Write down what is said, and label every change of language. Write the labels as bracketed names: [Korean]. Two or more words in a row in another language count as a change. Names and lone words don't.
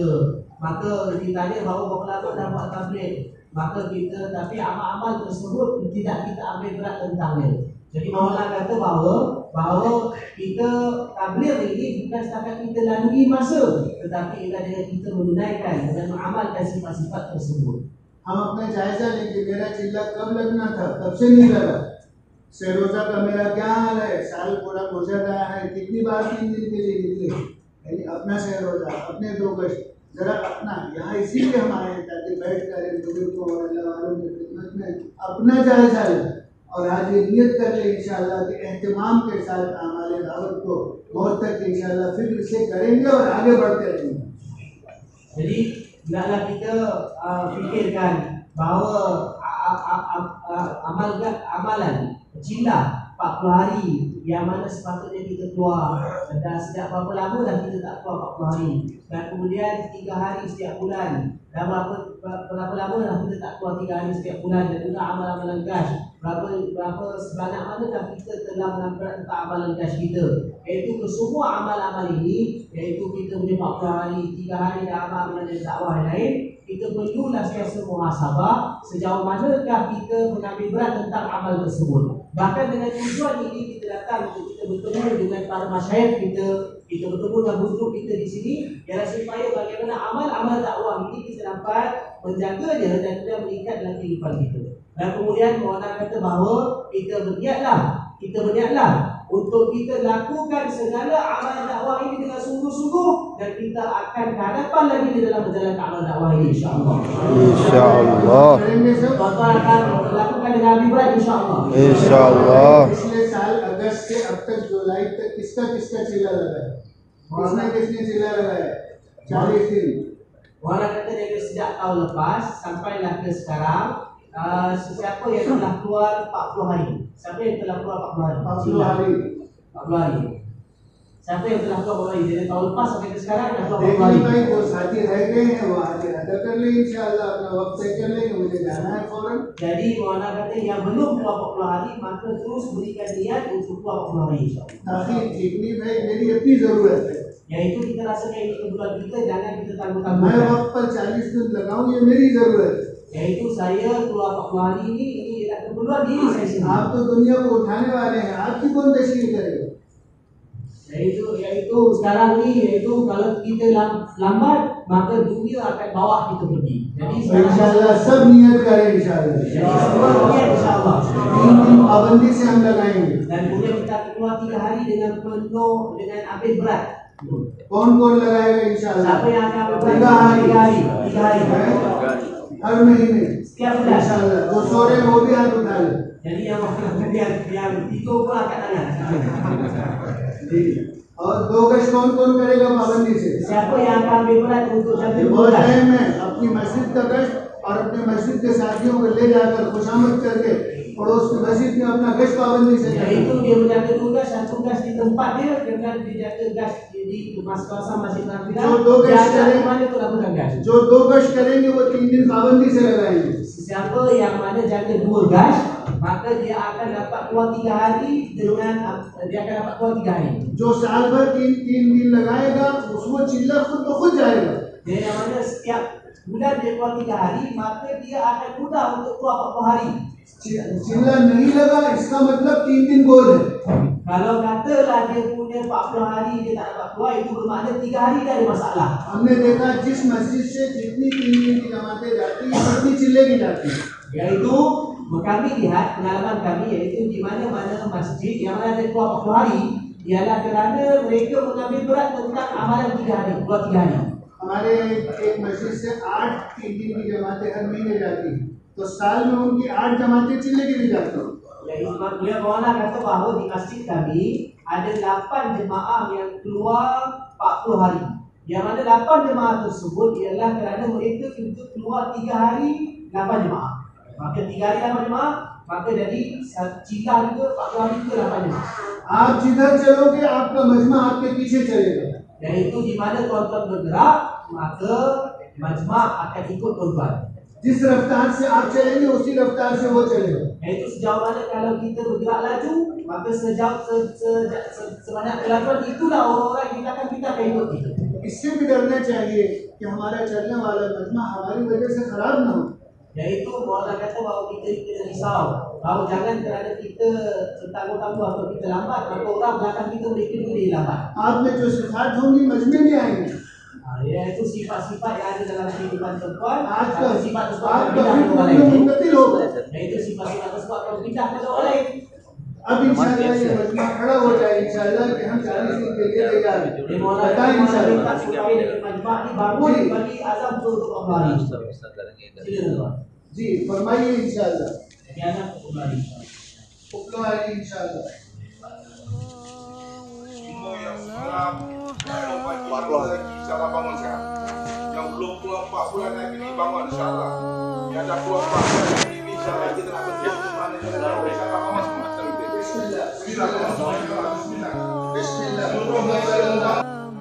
[Malay] Maka ditanya bahawa berapa lama dah buat tabligh, maka kita tapi amal-amal tersebut tidak kita ambil berat tentangnya. Jadi Maulana kata bahawa kita tabligh ini bukan setakat kita lalui masa, tetapi ialah dengan kita menunaikan dan mengamalkan sifat-sifat tersebut. [Urdu] ہم اپنا جائزہ لیں گے، میرا چلہ کب لگنا تھا، کب سے نہیں لگا، سہ روزہ کا میرا کیا حال ہے، سال پورا گزر رہا ہے، کتنی بار 3 دن کے لیے نکلے، یعنی اپنا سہ روزہ، اپنے 2 گش، ذرا اپنا یہاں اسی لیے ہم آئے ہیں تاکہ بیٹھ کر ان بزرگوں اور اللہ والوں کی خدمت میں اپنا جائزہ لیں، اور آج یہ نیت کر لے انشاءاللہ کہ اہتمام کے ساتھ اعمالِ دعوت کو موت تک انشاءاللہ فکر سے کریں گے اور آگے بڑھتے رہیں گے. [Malay] Jadi hendaklah kita fikirkan bahawa amalan cinta 40 hari yang mana sepatutnya kita keluar, dan sejak berapa lama dah kita tak keluar 40 hari, dan kemudian 3 hari setiap bulan, dan berapa lama dah kita tak keluar 3 hari setiap bulan, dan juga amalan-amalan gas, berapa sebanyak mana dah kita telah menampak tentang amalan gas kita, iaitu semua amal-amal ini, iaitu kita punya 40 hari, 3 hari dah amal dan dakwah yang lain, kita perlulah sentiasa muhasabah sejauh manakah kita mengambil berat tentang amal tersebut. Bahkan dengan tujuan ini kita datang untuk kita bertemu dengan para masyayikh kita bertemu dengan guru kita di sini ialah supaya bagaimana amal-amal dakwah ini kita dapat menjaganya dan tidak meningkat dalam kehidupan kita. Dan kemudian Maulana kata bahawa kita berniatlah untuk kita lakukan segala amal dakwah ini dengan sungguh-sungguh dan kita akan ke hadapan lagi di dalam menjalankan amal dakwah ini insya-Allah. [Urdu] इंशाअल्लाह [Malay] Tuan-tuan akan lakukan dengan lebih baik insya-Allah. [Urdu] इंशाअल्लाह پچھلے سال اگست سے اب تک جولائی تک کس کا چلہ لگا ہے? کس نے چلہ لگایا؟ 40 دن. [Malay] Maulana kata dari sejak tahun lepas sampailah ke sekarang, sesiapa yang telah keluar 40 hari. Siapa yang telah keluar 40 hari? 40 hari. Siapa yang telah keluar 40 hari? Dari tahun lepas sampai ke sekarang dah keluar 40 hari. [Urdu] دیکھیے بھائی جو ساتھی رہ گئے ہیں وہ آگے ادا کر لے انشاءاللہ، اپنا وقت طے کر لیں گے، مجھے جانا ہے فوراً. [Malay] Jadi Maulana kata yang belum keluar 40 hari maka terus berikan niat untuk keluar 40 hari insya-Allah. [Urdu] تاکہ اتنی بھائی میری اپنی ضرورت ہے, [Malay] Yaitu kita rasakan ini kebutuhan kita, jangan kita [Urdu] मैं [Malay] tangguh-tangguhkan. [Urdu] وقت پر 40 دن لگاؤں، یہ میری ضرورت ہے. [Malay] Yaitu saya keluar 40 hari ini adalah keperluan diri saya sendiri. [Urdu] آپ تو دنیا کو اٹھانے والے ہیں، آپ کی کون تشکیل کرے گا? [Malay] Yaitu sekarang ni kalau kita lambat maka dunia akan bawa kita pergi. Jadi [Urdu] انشاءاللہ سب نیت کریں انشاءاللہ. [Malay] semua niat insya-Allah. [Urdu] 3 دن پابندی سے ہم لگائیں گے. [Malay] Dan kemudian kita keluar 3 hari dengan penuh dengan habis berat. [Urdu] کون کون لگائے گا انشاءاللہ? [Malay] Siapa yang akan berat 3 hari 3 hari. [Urdu] ہر مہینے [Malay] Setiap bulan. [Urdu] इंशाल्लाह। جو سو رہے ہیں وہ بھی ہاتھ اٹھا لے. [Malay] Jadi yang tidur pun angkat tangan. [Urdu] اور 2 گز کون کون کرے گا پابندی سے? [Malay] Siapa yang akan ambil berat untuk jaga [Urdu] یہ بہت [Malay] bulan? [Urdu] ٹائم ہے، اپنی مسجد کا گشت اور اپنے مسجد کے ساتھیوں کو لے جا کر خوشامد کر کے پڑوس کی مسجد میں اپنا گشت پابندی سے کریں. [Malay] Yaitu dia menjaga tugas dan tugas di tempat dia dengan dijaga gas di kawasan masjid Nafidah. [Urdu] जो 2 [Malay] Dia [Urdu] गश्त [Malay] ada [Urdu] करेंगे, [Malay] mana tu lakukan gas. [Urdu] جو 2 گشت کریں گے وہ 3 دن پابندی سے لگائیں گے. [Malay] Siapa yang mana jaga 2 gas maka dia akan dapat keluar 3 hari dengan dia akan dapat keluar 3 hari. [Urdu] جو سال بھر 3 دن لگائے گا اس کو چلہ خود بخود جائے گا. [Malay] Dia yang mana setiap bulan dia keluar 3 hari maka dia akan mudah untuk keluar 40 hari. [Urdu] چلہ نہیں لگا اس کا مطلب 3 دن گول ہے. [Malay] Kalau katalah dia punya 40 hari dia tak dapat keluar, itu bermakna 3 hari dah ada masalah. [Urdu] ہم نے دیکھا جس مسجد سے جتنی 3 دن کی جماعتیں جاتی ہیں اتنی چلے کی جاتی ہیں. [Malay] Yaitu kami lihat pengalaman kami yaitu di mana-mana masjid yang mana ada keluar 40 hari ialah kerana mereka mengambil berat tentang amalan 3 hari, keluar 3 hari. [Urdu] ہمارے ایک مسجد سے 8 3 دن کی جماعتیں ہر مہینے جاتی ہیں، تو سال میں ان کی 8 جماعتیں چلے کی بھی جاتی ہیں. [Malay] Yaitu beliau Maulana kata bahawa di masjid kami ada 8 jemaah yang keluar 40 hari. Yang mana 8 jemaah tersebut ialah kerana mereka untuk keluar 3 hari 8 jemaah. Maka 3 hari 8 jemaah, maka jadi cila juga 40 hari juga 8 jemaah. [Urdu] آپ جدھر چلو گے آپ کا مجمع آپ کے پیچھے چلے گا. [Malay] Yaitu di mana tuan-tuan bergerak, maka majma' akan ikut tuan-tuan. [Urdu] جس رفتار سے آپ چلیں گے اسی رفتار سے وہ چلے گا. [Malay] Yaitu sejauh mana kalau kita bergerak laju, maka sebanyak kelajuan itulah orang-orang yang kita akan ikut kita. [Urdu] اس سے بھی ڈرنا چاہیے کہ ہمارا چلنے والا مجمع ہماری وجہ سے خراب نہ ہو. [Malay] Yaitu Maulana kata bahawa kita risau bahawa jangan kerana kita tangguh-tangguh atau kita lambat maka orang belakang kita mereka boleh lambat. [Urdu] آپ میں جو صفات ہوں گی مجمعے میں آئیں گے. [Malay] Iaitu sifat-sifat yang ada dalam kehidupan tuan-tuan, [Urdu] آج کا [Malay] sifat tersebut [Urdu] आज [Malay] akan [Urdu] का [Malay] pindah ke orang [Urdu] फिर [Malay] lain. [Urdu] منتقل ہوگا. [Malay] Yaitu sifat-sifat tersebut akan pindah ke orang lain. [Urdu] اب انشاءاللہ یہ مجمع کھڑا ہو جائے انشاءاللہ کہ ہم 40 دن کے لیے تیار ہیں. [Malay] Dia Maulana [Urdu] बताएं [Malay] minta [Urdu] इंशाल्लाह। [Malay] supaya dari majma' ni bangun bagi azam untuk Allah ni. Sila tuan. [Urdu] جی فرمائیے انشاءاللہ. [Malay] Jadi azam untuk Allah ni. [Urdu] اپلو والی انشاءاللہ. [Malay] InsyaAllah bangun sekarang. Yang belum keluar 4 bulan lagi ni bangun insyaAllah. Yang dah keluar 4 bulan lagi ni insyaAllah kita nak berjaya ke mana insyaAllah bangun semua. [Urdu] बिस्मिल्लाह [Malay] Bismillah. Bismillah. [Urdu] बिस्मिल्लाह।